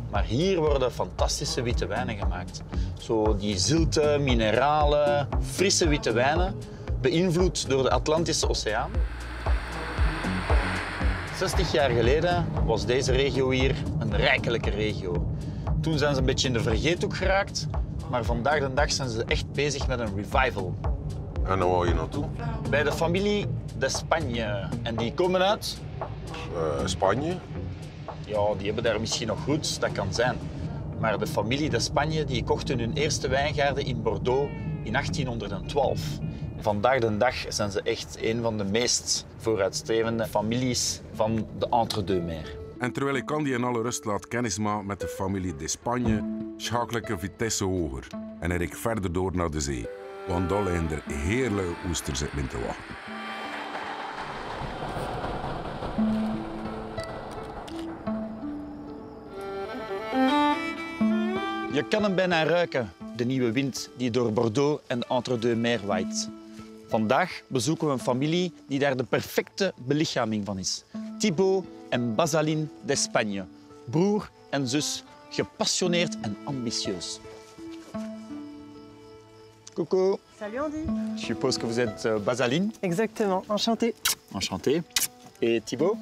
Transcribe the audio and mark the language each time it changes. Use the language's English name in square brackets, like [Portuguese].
[Dutch] Maar hier worden fantastische witte wijnen gemaakt. Zo die zilte, mineralen, frisse witte wijnen, beïnvloed door de Atlantische Oceaan. 60 jaar geleden was deze regio hier een rijkelijke regio. Toen zijn ze een beetje in de vergeethoek geraakt, maar vandaag de dag zijn ze echt bezig met een revival. En dan wou je naartoe? Bij de familie d'Espagne. En die komen uit? Spanje. Ja, die hebben daar misschien nog roots, dat kan zijn. Maar de familie d'Espagne die kochten hun eerste wijngaarden in Bordeaux in 1812. Vandaag de dag zijn ze echt een van de meest vooruitstrevende families van de Entre-deux-Mers. En terwijl ik Andy in alle rust laat kennismaken met de familie d'Espagne, schakel ik een vitesse hoger en rijd ik verder door naar de zee. Want daar liggen er heerlijke oesters in te wachten. Je kan hem bijna ruiken, de nieuwe wind die door Bordeaux en de Entre-deux-Mers waait. Vandaag bezoeken we een familie die daar de perfecte belichaming van is. Thibaut en Basaline d'Espagne. Broer en zus, gepassioneerd en ambitieus. [French] Coucou. Salut Andy. Je suppose que vous êtes Basaline. Exactement, enchantée. Enchanté. Et Thibaut?